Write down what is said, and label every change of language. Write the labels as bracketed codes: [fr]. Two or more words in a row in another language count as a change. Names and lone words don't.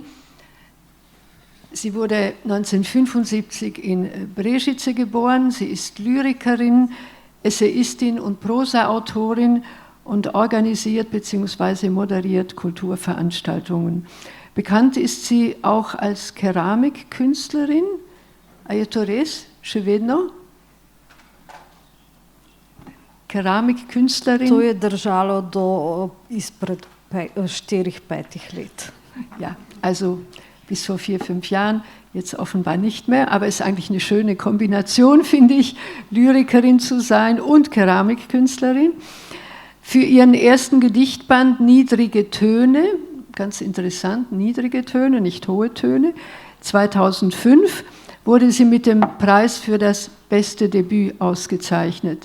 [de] Sie wurde 1975 in Brežice geboren. Sie ist Lyrikerin, Essayistin und Prosaautorin und organisiert bzw. moderiert Kulturveranstaltungen. Bekannt ist sie auch als Keramikkünstlerin. [sl] A je to res? Še vedno? Keramikkünstlerin. To je držalo do izpred 4-5 let. [de] Ja, also bis vor 4-5 Jahren, jetzt offenbar nicht mehr, aber es ist eigentlich eine schöne Kombination, finde ich, Lyrikerin zu sein und Keramikkünstlerin. Für ihren ersten Gedichtband Niedrige Töne, ganz interessant, niedrige Töne, nicht hohe Töne, 2005 wurde sie mit dem Preis für das beste Debüt ausgezeichnet.